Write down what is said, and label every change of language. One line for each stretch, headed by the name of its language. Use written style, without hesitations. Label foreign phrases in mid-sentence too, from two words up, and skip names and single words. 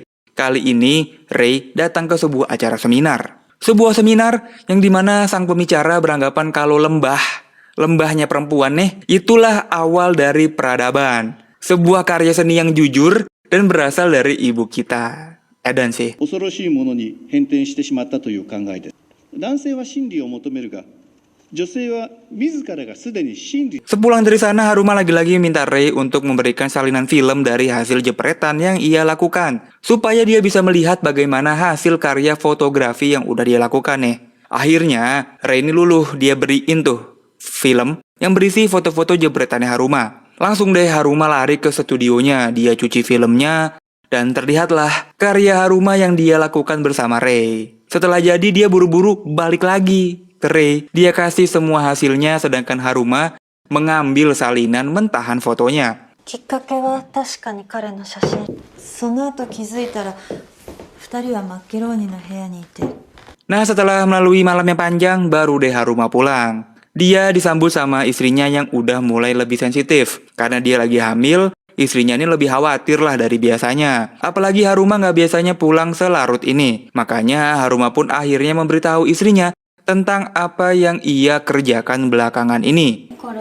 Indonesian: Kali ini Rei datang ke sebuah acara seminar. Sebuah seminar yang dimana sang pembicara beranggapan kalau lembahnya perempuan nih, itulah awal dari peradaban. Sebuah karya seni yang jujur dan berasal dari ibu kita. Edan sih.
Japanese: 恐ろしいものに変転してしまったという考えです。男性は真理を求めるが、女性は自らがすでに真理。
Indonesian: Sepulang dari sana, Haruma lagi-lagi minta Rei untuk memberikan salinan film dari hasil jepretan yang ia lakukan, supaya dia bisa melihat bagaimana hasil karya fotografi yang udah dia lakukan nih. Akhirnya, Rei ini luluh, dia beriin tuh film yang berisi foto-foto jepretannya Haruma. Langsung deh Haruma lari ke studionya, dia cuci filmnya, dan terlihatlah karya Haruma yang dia lakukan bersama Rei. Setelah jadi, dia buru-buru balik lagi ke Rei. Dia kasih semua hasilnya, sedangkan Haruma mengambil salinan mentahan fotonya.
Japanese: きっかけは確かに彼の写真。その後気づいたら二人は真っ黒鬼の部屋にいて。
Indonesian: Nah, setelah melalui malam yang panjang, baru deh Haruma pulang. Dia disambut sama istrinya yang udah mulai lebih sensitif. Karena dia lagi hamil, istrinya ini lebih khawatir lah dari biasanya. Apalagi Haruma nggak biasanya pulang selarut ini. Makanya Haruma pun akhirnya memberitahu istrinya tentang apa yang ia kerjakan belakangan ini.